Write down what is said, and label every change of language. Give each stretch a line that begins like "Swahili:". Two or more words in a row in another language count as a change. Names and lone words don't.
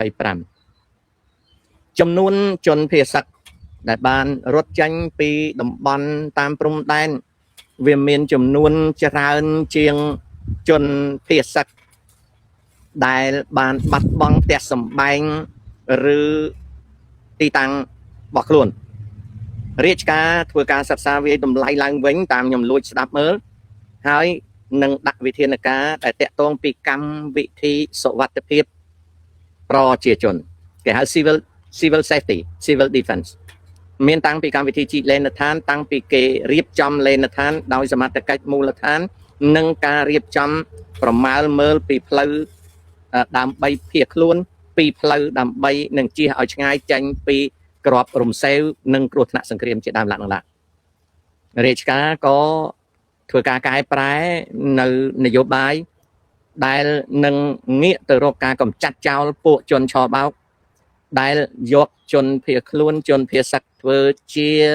Khmer: 25 ចំនួនជនភៀសសឹកដែលបានរត់ចេញពីតំបន់តាមព្រំដែនវាមានចំនួនច្រើនជាងជនភៀសសឹកដែលបានបាត់បង់ផ្ទះសម្បែងឬទីតាំងរបស់ខ្លួន រាជការធ្វើការសិក្សាវិយតម្លៃឡើងវិញតាមខ្ញុំលួចស្ដាប់មើលហើយនឹងដាក់វិធានការដែលតាក់ទងពីកម្មវិធីសុវត្ថិ ភាពប្រជាជនគេហៅ
English: civil safety civil defense
Khmer: មានតាំងពីកម្មវិធីជីកលេនដ្ឋានតាំងពីគេរៀបចំលេនដ្ឋាន ដោយសមត្ថកិច្ចមូលដ្ឋាននិងការរៀបចំប្រមាលមើលពីផ្លូវដើម្បីភៀសខ្លួនពីផ្លូវដើម្បីនឹងជៀសឲ្យឆ្ងាយចេញពីក្របរំសេវនិងគ្រោះថ្នាក់សង្គ្រាមជាដើមឡើងរាជការក៏ធ្វើការកែប្រែនៅនយោបាយដែលនឹងងាកទៅរកការកម្ចាត់ចោលពួកជនឆបោកដែលយកជនភៀសខ្លួនជនភៀសសឹកធ្វើជា